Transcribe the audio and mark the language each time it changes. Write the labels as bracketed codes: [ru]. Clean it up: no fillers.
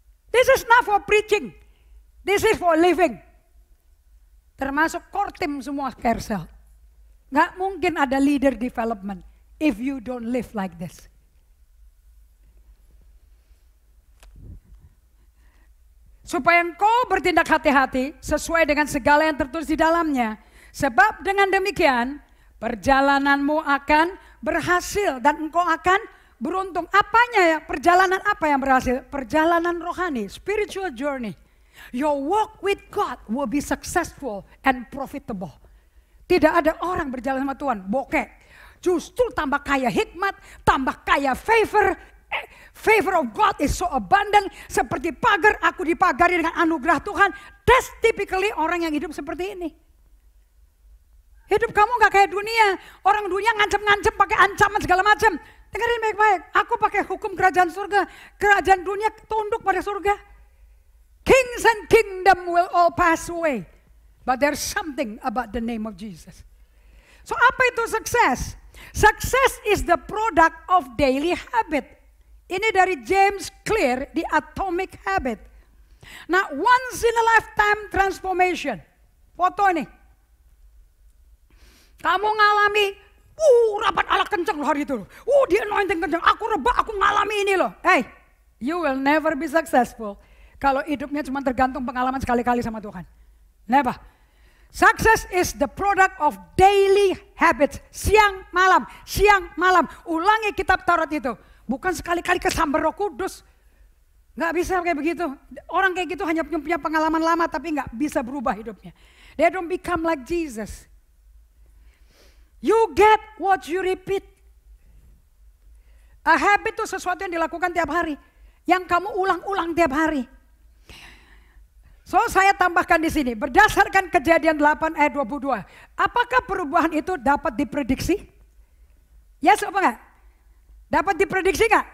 [en] This is not for preaching. This is for living. [id] Termasuk core team semua Kersel. Nggak mungkin ada leader development [en] if you don't live like this. [id] Supaya engkau bertindak hati-hati sesuai dengan segala yang tertulis di dalamnya. Sebab dengan demikian perjalananmu akan berhasil dan engkau akan beruntung. Apanya ya? Perjalanan apa yang berhasil? Perjalanan rohani, [en] spiritual journey. Your walk with God will be successful and profitable. [id] Tidak ada orang berjalan sama Tuhan bokeh. Justru tambah kaya hikmat, tambah kaya favor. [en] Favor of God is so abundant. [id] Seperti pagar, aku dipagari dengan anugerah Tuhan. [en] That's typically [id] orang yang hidup seperti ini. Hidup kamu gak kayak dunia. Orang dunia ngancam-ngancam pakai ancaman segala macam. Dengarin baik-baik. Aku pakai hukum kerajaan surga. Kerajaan dunia tunduk pada surga. [en] Kings and kingdom will all pass away. But there's something about the name of Jesus. [id] So apa itu sukses? [en] Success is the product of daily habit. [id] Ini dari James Clear di Atomic Habit. Nah, [en] once in a lifetime transformation. [id] Foto ini. Kamu ngalami, rapat Allah kenceng loh hari itu. Dia anointing kenceng. Aku rebah, aku ngalami ini loh. [en] Hey, you will never be successful [id] kalau hidupnya cuma tergantung pengalaman sekali-kali sama Tuhan. [en] Never. Success is the product of daily habits. [id] Siang malam. Ulangi kitab Taurat itu. Bukan sekali-kali kesambar Roh Kudus. Gak bisa kayak begitu. Orang kayak gitu hanya punya pengalaman lama tapi gak bisa berubah hidupnya. [en] They don't become like Jesus. You get what you repeat. [id] A habit itu sesuatu yang dilakukan tiap hari. Yang kamu ulang-ulang tiap hari. So saya tambahkan di sini. Berdasarkan Kejadian 8 ayat 22. Apakah perubahan itu dapat diprediksi? Yes apa enggak? Dapat diprediksi nggak?